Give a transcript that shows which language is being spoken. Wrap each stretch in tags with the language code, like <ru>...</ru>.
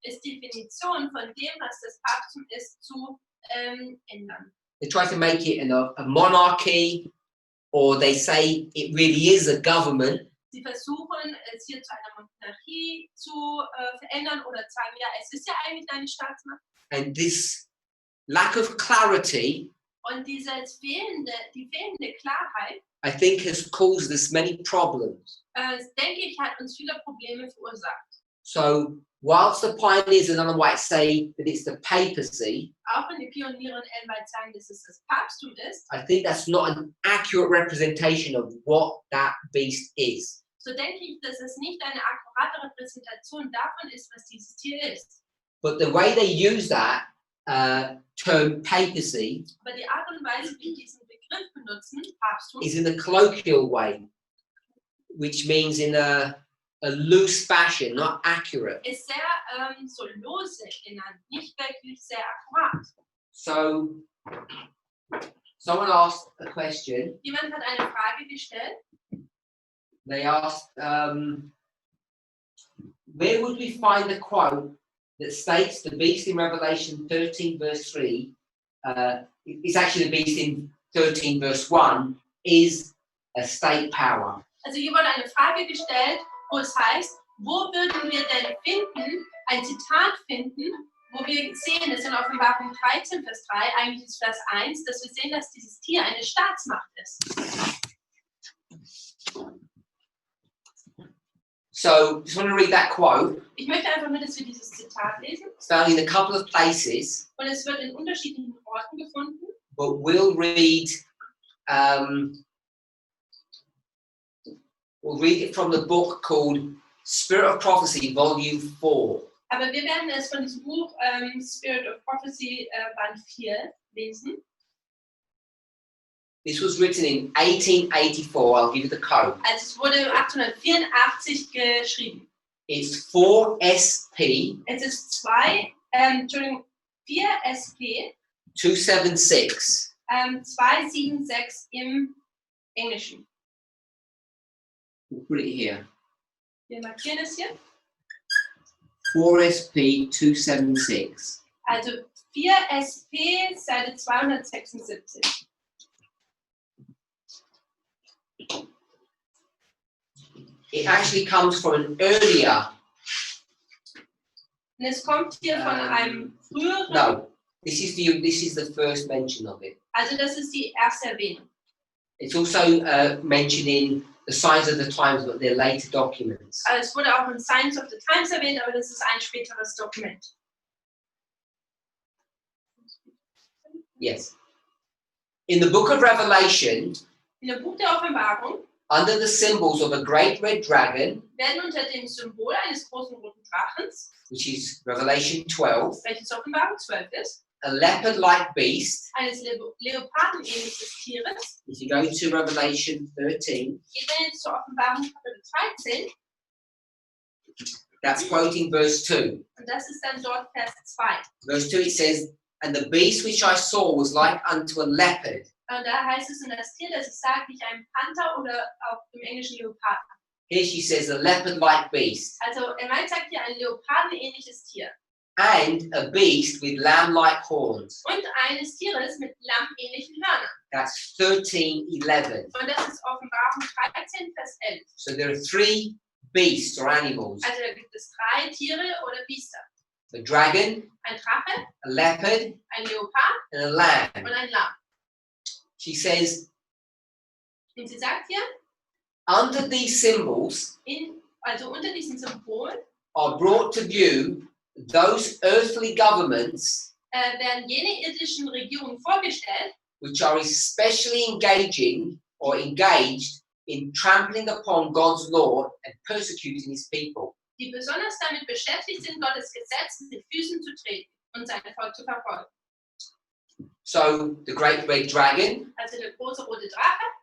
<de>ist die Definition von dem, was das Papsttum ist, zu ändern.</de> <en>They try to make it a monarchy, or they say it really is a government.</en> <de>Sie versuchen, es hier zu einer Monarchie zu verändern oder sagen, ja, es ist ja eigentlich eine Staatsmacht.</de> <en>And this lack of clarity,</en> <de>Und die fehlende Klarheit,</de> <en>I think, has caused us many problems.</en> <de>denke ich, hat uns viele Probleme verursacht.</de> <en>So, whilst the pioneers and Ellen White say that it's the papacy,</en> <de>Auch wenn die Pioniere und Ellen White sagen, dass es das Papsttum ist,</de> <en>I think that's not an accurate representation of what that beast is.</en> <de>so denke ich, dass es nicht eine akkurate Repräsentation davon ist, was dieses Tier ist.</de> <en>But the way they use that term papacy</en> <de>Aber die Art und Weise, wie diesen Begriff benutzen, Papsttum,</de> <en>is in a colloquial way, which means in a loose fashion, not accurate.</en> <de>ist sehr so lose genannt, nicht wirklich sehr akkurat.</de> <en>So, someone asked a question.</en> <de>Jemand hat eine Frage gestellt.</de> <en>They asked, where would we find the quote that states the beast in Revelation 13, verse 3 it's actually the beast in 13 verse 1, is a state power.</en> <de>Also hier wurde eine Frage gestellt, wo es heißt, wo würden wir denn finden, ein Zitat finden, wo wir sehen, dass in Offenbarung 13, Vers 3, eigentlich ist Vers 1, dass wir sehen, dass dieses Tier eine Staatsmacht ist.</de> <en>So, just want to read that quote.</en> <de>Ich möchte einfach nur, dass wir dieses Zitat lesen.</de> <en>It's found in a couple of places,</en> <de>Und es wird in unterschiedlichen Orten gefunden.</de> <en>but we'll read it from the book called Spirit of Prophecy, Volume 4.</en> <de>Aber wir werden es von diesem Buch Spirit of Prophecy Band 4 lesen.</de> <en>This was written in 1884. I'll give you the code.</en> <de>Also es wurde 1884 geschrieben.</de> <en>It's 4SP</en> <de>Es ist 4 SP</de> <en>276.</en> <de>276 im Englischen.</de> <en>We'll put it here.</en> <de>Wir markieren es hier.</de> <en>4SP 276.</en> <de>Also 4 SP Seite 276.</de> <en>It actually comes from an earlier.</en> <de>Und es kommt hier von einem früheren.</de> <en>No, this is the first mention of it.</en> <de>Also das ist die erste Erwähnung.</de> <en>It's also mentioned in the Signs of the Times, but they're later documents.</en> <de>Also es wurde auch in Signs of the Times erwähnt, aber das ist ein späteres Dokument.</de> <en>Yes. In the book of Revelation,</en> <de>In dem Buch der Offenbarung</de> <en>under the symbols of a great red dragon,</en> <de>werden unter dem Symbol eines großen roten Drachens,</de> <en>which is Revelation 12,</en> <de>welches Offenbarung 12 ist,</de> <en>a leopard-like beast.</en> <de>eines Leopardenähnliches Tieres,</de> <en>If you go to Revelation 13,</en> <de>geht dann jetzt zur Offenbarung Kapitel 13</de> <en>that's quoting verse 2.</en> <de>und das ist dann dort Vers 2.</de> <en>Verse 2, it says, and the beast which I saw was like unto a leopard.</en> <de>Und da heißt es, und das Tier, das ich sage, nicht ein Panther oder auch im Englischen Leoparden.</de> <en>Here she says a leopard-like beast.</en> <de>Also er meint, sagt hier ein Leopardenähnliches Tier.</de> <en>And a beast with lamb-like horns.</en> <de>Und eines Tieres mit lammähnlichen Hörnern.</de> <en>That's 13:11.</en> <de>Und das ist Offenbarung 13, Vers 11.</de> <en>So there are 3 beasts or animals.</en> <de>Also da gibt es 3 Tiere oder Biester.</de> <en>A dragon,</en> <de>Ein Drache,</de> <en>a leopard,</en> <de>ein Leopard</de> <en>and a lamb.</en> <de>und ein Lamm.</de> <en>She says,</en> <de>Und sie sagt hier,</de> <en>under these symbols</en> <de>also unter diesem Symbol</de> <en>are brought to view those earthly governments</en> <de>werden jene irdischen Regierungen vorgestellt,</de> <en>which are especially engaged in trampling upon God's law and persecuting his people.</en> <de>die besonders damit beschäftigt sind, Gottes Gesetz mit den Füßen zu treten und sein Volk zu verfolgen.</de> <en>So the great red dragon</en> <de>Also der große rote Drache</de>